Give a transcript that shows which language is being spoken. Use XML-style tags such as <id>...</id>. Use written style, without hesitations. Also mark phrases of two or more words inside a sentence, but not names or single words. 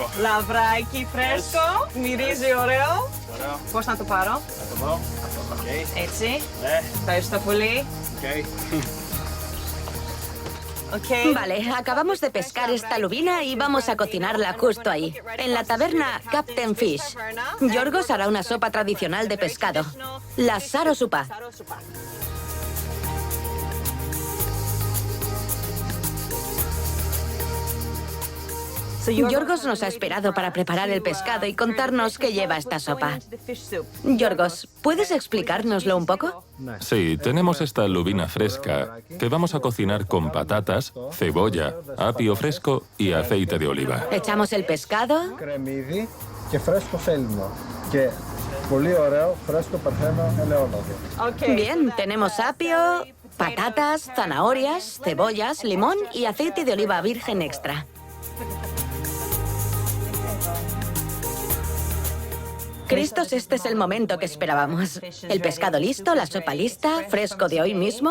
<el>Λαβράκι φρέσκο, μυρίζει ωραίο. Πώς να το πάρω? Να το δω. Okay. Έτσι. Ναι. Ευχαριστώ πολύ. Okay. Okay.</el> <es>Vale, acabamos de pescar esta lubina y vamos a cocinarla justo ahí, en la taberna Captain Fish. Yorgos hará una sopa tradicional de pescado, la sarosupa. Yorgos nos ha esperado para preparar el pescado y contarnos qué lleva esta sopa. Yorgos, ¿puedes explicárnoslo un poco? Sí, tenemos esta lubina fresca que vamos a cocinar con patatas, cebolla, apio fresco y aceite de oliva. Echamos el pescado.</es> <el>Κρεμμύδι και φρέσκο σέλινο. Και πολύ ωραίο φρέσκο παρθένο ελαιόλαδο. Okay.</el> <es>Bien, tenemos apio, patatas, zanahorias, cebollas, limón y aceite de oliva virgen extra. Christos, este es el momento que esperábamos. El pescado listo, la sopa lista, fresco de hoy mismo.</es>